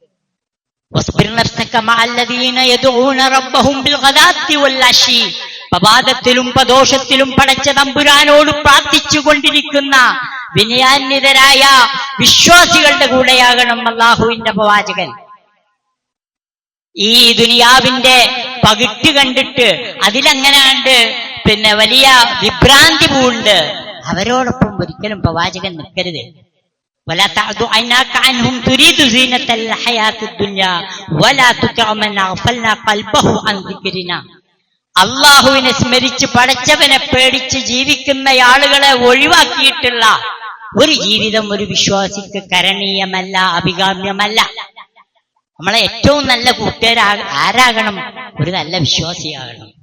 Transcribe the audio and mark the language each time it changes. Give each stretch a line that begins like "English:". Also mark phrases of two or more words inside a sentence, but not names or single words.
Malayalam: പ്രഭാതത്തിലും പ്രദോഷത്തിലും പടച്ച തമ്പുരാനോട് പ്രാർത്ഥിച്ചുകൊണ്ടിരിക്കുന്ന വിനയാന്വിതരായ വിശ്വാസികളുടെ കൂടെയാകണം അള്ളാഹുവിന്റെ പ്രവാചകൻ. ഈ ദുനിയാവിന്റെ പകിട്ട് കണ്ടിട്ട് അതിലങ്ങനാണ്ട് വലിയ വിഭ്രാന്തി പൂണ്ട് അവരോടൊപ്പം ഒരിക്കലും പ്രവാചകൻ നിൽക്കരുത്.
Arabic: ولا تعد عيناك عنهم تريد زينة الحياة الدنيا ولا تطع من أغفلنا قلبه عن ذكرنا.
Malayalam: അള്ളാഹുവിനെ സ്മരിച്ച് പടച്ചവനെ പേടിച്ച് ജീവിക്കുന്ന ആളുകളെ ഒഴിവാക്കിയിട്ടുള്ള ഒരു ജീവിതം ഒരു വിശ്വാസിക്ക് കരണീയമല്ല, അഭികാമ്യമല്ല. നമ്മളെ ഏറ്റവും നല്ല ആരാകണം? ഒരു നല്ല വിശ്വാസിയാകണം.